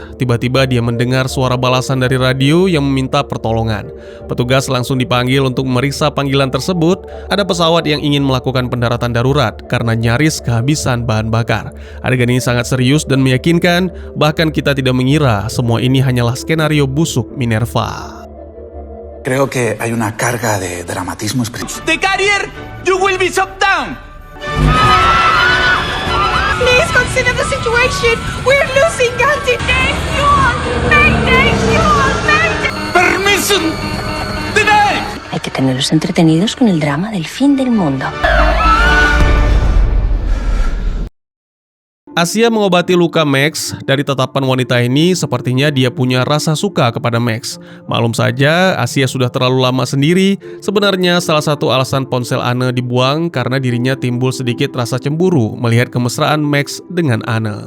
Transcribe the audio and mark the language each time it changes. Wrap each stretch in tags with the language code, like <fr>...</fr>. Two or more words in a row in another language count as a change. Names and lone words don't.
<id>Tiba-tiba dia mendengar suara balasan dari radio yang meminta pertolongan. Petugas langsung dipanggil untuk memeriksa panggilan tersebut. Ada pesawat yang ingin melakukan pendaratan darurat karena nyaris kehabisan bahan bakar. Adegan ini sangat serius dan meyakinkan, bahkan kita tidak mengira semua ini hanyalah skenario busuk Minerva.</id> <es>Creo que hay una carga de dramatismo espiritual.</es> <en>The carrier, you will be shot down. Please consider the situation. We're losing Gandhi. Permission denied.</en> <es>Hay que tenerlos entretenidos con el drama del fin del mundo.</es> <id>Asia mengobati luka Max. Dari tatapan wanita ini, sepertinya dia punya rasa suka kepada Max. Maklum saja, Asia sudah terlalu lama sendiri. Sebenarnya salah satu alasan ponsel Anne dibuang karena dirinya timbul sedikit rasa cemburu melihat kemesraan Max dengan Anne.</id>